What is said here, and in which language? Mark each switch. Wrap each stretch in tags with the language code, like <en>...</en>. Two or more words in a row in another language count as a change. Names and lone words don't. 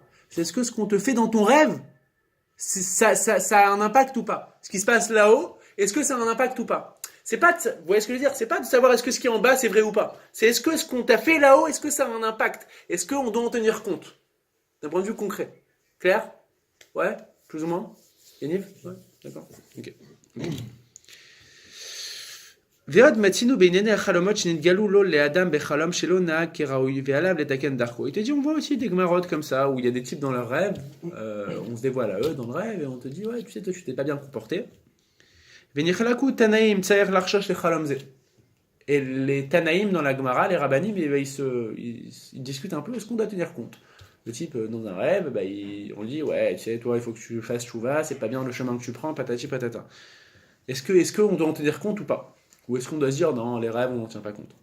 <fr>C'est est-ce que ce qu'on te fait dans ton rêve, ça a un impact ou pas. Ce qui se passe là-haut, est-ce que ça a un impact ou pas. C'est pas vous voyez ce que je veux dire? C'est pas de savoir est-ce que ce qui est en bas c'est vrai ou pas. C'est est-ce que ce qu'on t'a fait là-haut, est-ce que ça a un impact? Est-ce qu'on doit en tenir compte? D'un point de vue concret. Clair? Ouais? Plus ou moins? Yaniv? Ouais? D'accord? Ok.</fr> <he>ועוד מצינו בענייני החלומות שנתגלו לו לאדם בחלום שלא נהג כראוי ועליו לתקן דרכו.</he> <fr>Il te dit, on voit aussi des gmarotes comme ça, où il y a des types dans leur rêve, on se dévoile à eux dans le rêve, et on te dit, ouais, tu sais, toi, tu t'es pas bien comporté.</fr> <he>ונחלקו תנאים צריך לחשוש לחלום זה.</he> <fr>Et les Tanaïm dans la Gemara, les Rabbanim, ils discutent un peu, est-ce qu'on doit tenir compte? Le type, dans un rêve, bah, on lui dit, ouais, tu sais, toi, il faut que tu fasses chouva, c'est pas bien le chemin que tu prends, patati patata. Est-ce qu'on doit en tenir compte ou pas? Ou est-ce qu'on doit se dire, non, les rêves, on n'en tient pas compte?</fr>